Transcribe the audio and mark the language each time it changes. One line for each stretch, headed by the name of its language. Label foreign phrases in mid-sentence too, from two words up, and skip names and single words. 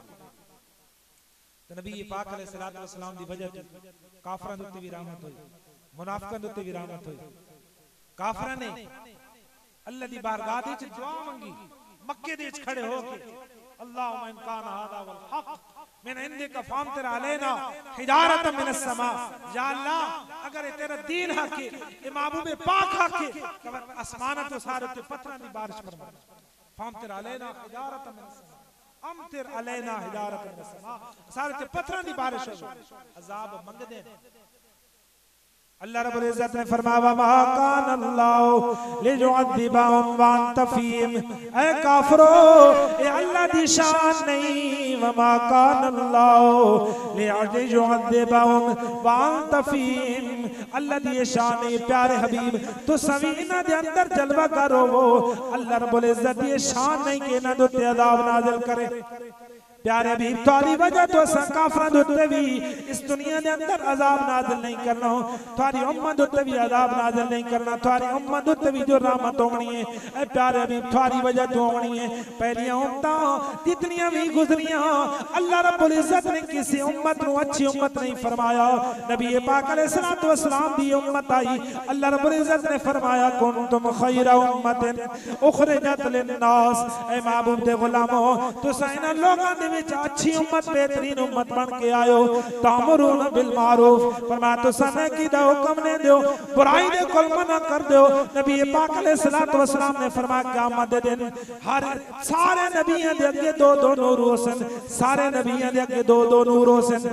Punjabi: تو نبی پاک
Arabic: عليه الصلاة والسلام
Punjabi: دی وجہ کافراں دے اتے بھی رحمت ہوئی منافقاں دے اتے بھی رحمت ہوئی. کافراں نے اللہ دی بارگاہ چ دعا منگی مکے دے کھڑے ہو کے
Arabic: اللهم إن كان هذا الحق من عندك فأمطر علينا حجارة من السماء
Punjabi: یا اللہ اگر یہ تیرا دین حق ہے یہ محبوب پاک حق ہے تو آسمان توں سارے تے پتھراں دی بارش فرما
Arabic: فأمطر علينا حجارة من السماء أمطر علينا حجارة من السماء
Punjabi: سارے تے پتھراں دی بارش ہو عذاب منگدے اللہ رب عزت نے فرمایا
Arabic: ما كان الله ليعذبهم وأنت فيهم
Punjabi: اے کافرو یہ اللہ دی شان نہیں
Arabic: وما كان الله ليعذبهم وأنت فيهم
Punjabi: اللہ دی شان نہیں پیارے حبیب تو سوینہ دے اندر جلوہ کرو وہ اللہ رب العزت دی شان نہیں کہ انہاں دے اتے عذاب نازل کرے. پیارے حبیب تھاری وجہ توں اساں کافراں دے اتے بھی اس دنیا دے اندر عذاب نازل نہیں کرنا، تھاری امت اتے بھی عذاب نازل نہیں کرنا، تھاری امت اتے بھی جو رحمت ہونی ہے اے پیارے حبیب تھاری وجہ توں ہونی ہے. پہلیاں امتاں جتنیاں بھی گزریاں اللہ رب العزت نے کسی امت کو اچھی امت نہیں فرمایا. نبی پاک
Arabic: عليه الصلاة والسلام
Punjabi: دی امت آئی، اللہ رب العزت نے فرمایا
Arabic: كنتم خير أمة أخرجت للناس.
Punjabi: اے محبوب دے غلامو تساں انہاں لوکاں دے وچ اچھی امت بہترین امت بن کے آیو.
Arabic: تأمرون بالمعروف
Punjabi: فرمایا تساں نیکی دا حکم نے دیو، برائی دے کول منع کر دیو. نبی پاک
Arabic: عليه الصلاة والسلام
Punjabi: نے فرمایا قیامت دے دن ہر سارے نبیاں دے اگے دو دو نور ہوسن، سارے نبیاں دے اگے دو دو نور ہوسن.